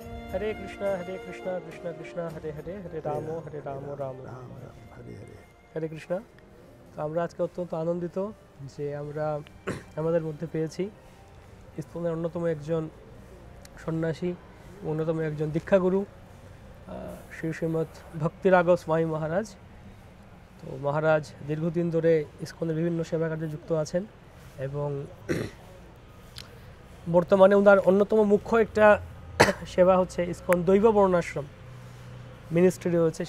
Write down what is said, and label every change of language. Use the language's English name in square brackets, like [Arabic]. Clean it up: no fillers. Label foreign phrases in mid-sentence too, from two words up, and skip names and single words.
[Sanskrit] हरे कृष्ण कृष्ण कृष्ण हरे हरे हरे रामो रामो हरे हरे. हरे कृष्ण. [Bangla] তো আমরা আজকে অত্যন্ত আনন্দিত যে আমরা আমাদের মধ্যে পেয়েছি ইসকনের অন্যতম একজন সন্ন্যাসী, অন্যতম একজন দীক্ষাগুরু শ্রী শ্রীমৎ ভক্তিরাগ স্বামী মহারাজ। তো মহারাজ দীর্ঘদিন ধরে ইসকনের বিভিন্ন সেবা কার্যে যুক্ত আছেন এবং বর্তমানে ওনার অন্যতম মুখ্য একটা সেবা হচ্ছে ইসকন দৈব বর্ণাশ্রম মিনিস্ট্রি রয়েছে।